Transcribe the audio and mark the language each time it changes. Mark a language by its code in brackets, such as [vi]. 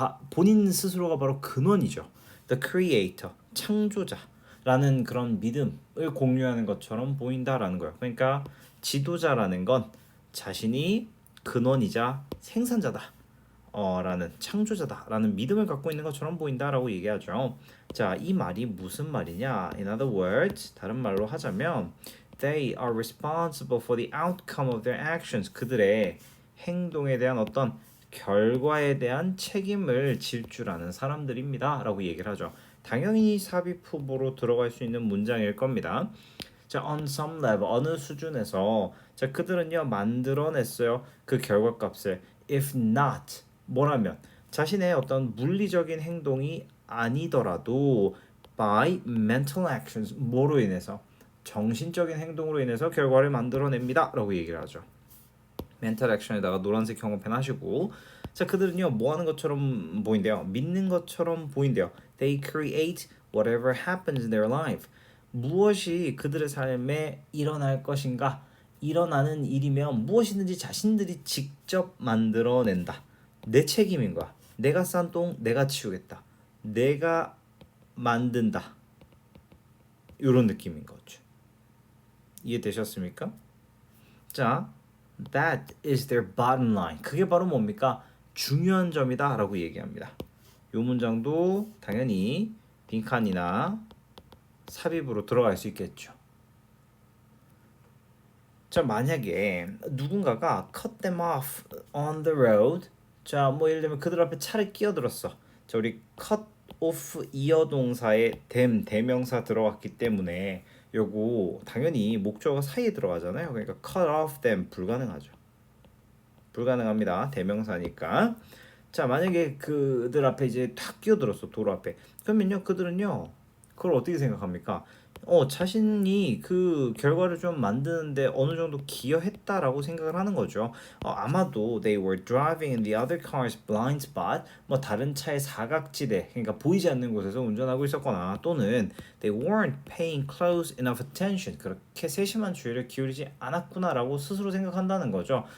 [ko] 본인 스스로가 바로 근원이죠. [en] The creator, [ko] 창조자라는 그런 믿음을 공유하는 것처럼 보인다라는 거예요. 그러니까 지도자라는 건 자신이 근원이자 생산자다. 라는 창조자다라는 믿음을 갖고 있는 것처럼 보인다라고 얘기하죠. 자, 이 말이 무슨 말이냐? [en] In other words, [ko] 다른 말로 하자면 [en] they are responsible for the outcome of their actions. [ko] 그들의 행동에 대한 어떤 결과에 대한 책임을 질 줄 아는 사람들입니다라고 얘기를 하죠. 당연히 삽입 후보로 들어갈 수 있는 문장일 겁니다. 자, [en] on some level [ko] 어느 수준에서 자 그들은요 만들어냈어요 그 결과값을 [en] if not [ko] 뭐라면 자신의 어떤 물리적인 행동이 아니더라도 [en] by mental actions [ko] 뭐로 인해서 정신적인 행동으로 인해서 결과를 만들어냅니다라고 얘기를 하죠. mental action에다가 노란색 형광펜 하시고 자 그들은요 뭐 하는 것처럼 보인대요. 믿는 것처럼 보인대요. [en] They create whatever happens in their life. [ko] 무엇이 그들의 삶에 일어날 것인가 일어나는 일이면 무엇이든지 자신들이 직접 만들어낸다. 내 책임인 거야. 내가 싼 똥 내가 치우겠다. 내가 만든다. 이런 느낌인 거죠. 이해되셨습니까? [en] 자, that is their bottom line. [ko] 그게 바로 뭡니까? 중요한 점이다 라고 얘기합니다. 이 문장도 당연히 빈칸이나 삽입으로 들어갈 수 있겠죠. 자, 만약에 누군가가 [en] cut them off on the road. [ko] 자, 뭐 예를 들면 그들 앞에 차를 끼어들었어. 자, 우리 cut off 이어 동사에 them 대명사 들어갔기 때문에 요거 당연히 목적어 사이에 들어가잖아요. 그러니까 cut off them 불가능하죠. 불가능합니다. 대명사니까. 자, 만약에 그들 앞에 이제 탁 끼어들었어. 도로 앞에. 그러면요. 그들은요. 그걸 어떻게 생각합니까? 자신이 그 결과를 좀 만드는데 어느 정도 기여했다라고 생각을 하는 거죠. 아마도 [en] they were driving in the other car's blind spot, [ko] 뭐 다른 차의 사각지대, 그러니까 보이지 않는 곳에서 운전하고 있었거나 또는 [en] they weren't paying close enough attention, [ko] 그렇게 세심한 주의를 기울이지 않았구나라고 스스로 생각한다는 거죠.